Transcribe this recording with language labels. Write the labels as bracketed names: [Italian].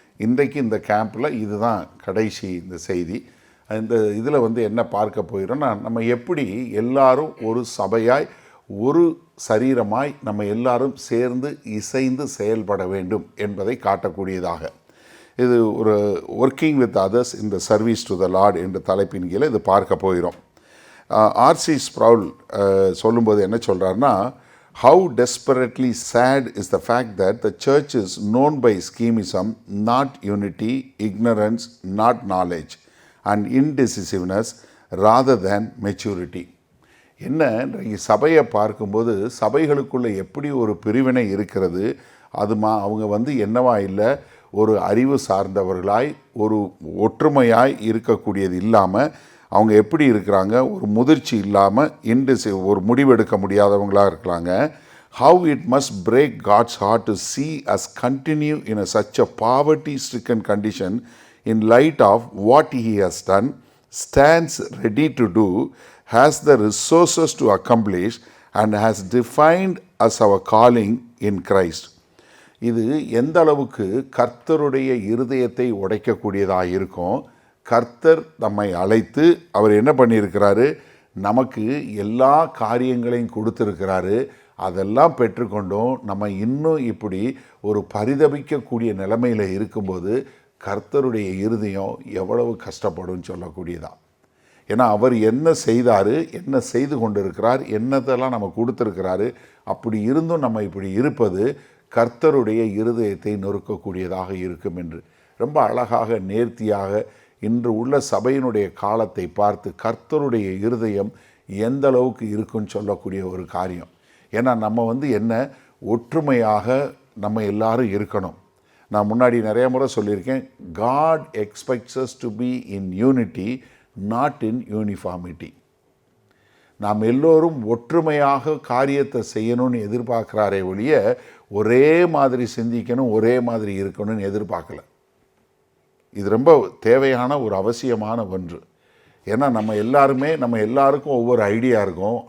[Tamil] இன்றைக்கு இந்த கேம்பில் இதுதான் கடைசி இந்த செய்தி. இந்த இதில் என்ன பார்க்க போயிடும்னா, நம்ம எப்படி எல்லாரும் ஒரு சபையாய் ஒரு சரீரமாய் நம்ம எல்லாரும் சேர்ந்து இசைந்து செயல்பட வேண்டும் என்பதை காட்டக்கூடியதாக. இது ஒரு [English] working with others in the service to the Lord [Tamil] என்ற தலைப்பின் கீழே இது பார்க்க போயிடும். [English] R C Sproul [Tamil] சொல்லும்போது என்ன சொல்கிறாருன்னா, [English] how desperately sad is the fact that the church is known by schemism, not unity, ignorance, not knowledge, and indecisiveness rather than maturity. [Tamil] என்ன, சபையை பார்க்கும்போது சபைகளுக்குள்ளே எப்படி ஒரு பிரிவினை இருக்கிறது, அவங்க என்னவா இல்லை, ஒரு அறிவு சார்ந்தவர்களாய் ஒரு ஒற்றுமையாய் இருக்கக்கூடியது இல்லாமல் அவங்க எப்படி இருக்கிறாங்க, ஒரு முதிர்ச்சி இல்லாமல் ஒரு முடிவெடுக்க முடியாதவங்களாக இருக்கிறாங்க. [English] How it must break God's heart to see us continue in such a poverty-stricken condition in light of what He has done, stands ready to do, has the resources to accomplish, and has defined as our calling in Christ. [Tamil] இது எந்த அளவுக்கு கர்த்தருடைய இருதயத்தை உடைக்கக்கூடியதாக இருக்கும். கர்த்தர் நம்மை அழைத்து அவர் என்ன பண்ணியிருக்கிறாரு, நமக்கு எல்லா காரியங்களையும் கொடுத்துருக்கிறாரு. அதெல்லாம் பெற்றுக்கொண்டும் நம்ம இன்னும் இப்படி ஒரு பரிதபிக்கக்கூடிய நிலைமையில் இருக்கும்போது கர்த்தருடைய இருதயம் எவ்வளவு கஷ்டப்படும் சொல்லக்கூடியதான். ஏன்னா அவர் என்ன செய்தார், என்ன செய்து கொண்டிருக்கிறார், என்னதெல்லாம் நம்ம கொடுத்துருக்கிறாரு, அப்படி இருந்தும் நம்ம இப்படி இருப்பது கர்த்தருடைய இருதயத்தை நொறுக்கக்கூடியதாக இருக்கும் என்று ரொம்ப அழகாக நேர்த்தியாக இன்று உள்ள சபையினுடைய காலத்தை பார்த்து கர்த்தருடைய இருதயம் எந்த அளவுக்கு இருக்குன்னு சொல்லக்கூடிய ஒரு காரியம். ஏன்னா நம்ம என்ன ஒற்றுமையாக நம்ம எல்லாரும் இருக்கணும். நான் முன்னாடி நிறைய முறை சொல்லியிருக்கேன், [English] God expects us to be in unity, not in uniformity. [Tamil] நாம் எல்லோரும் ஒற்றுமையாக காரியத்தை செய்யணும்னு எதிர்பார்க்குறாரே ஒழிய ஒரே மாதிரி சிந்திக்கணும், ஒரே மாதிரி இருக்கணும்னு எதிர்பார்க்கல. இது ரொம்ப தேவையான ஒரு அவசியமான ஒன்று. ஏன்னா நம்ம எல்லாருக்கும் ஒவ்வொரு ஐடியா இருக்கும்.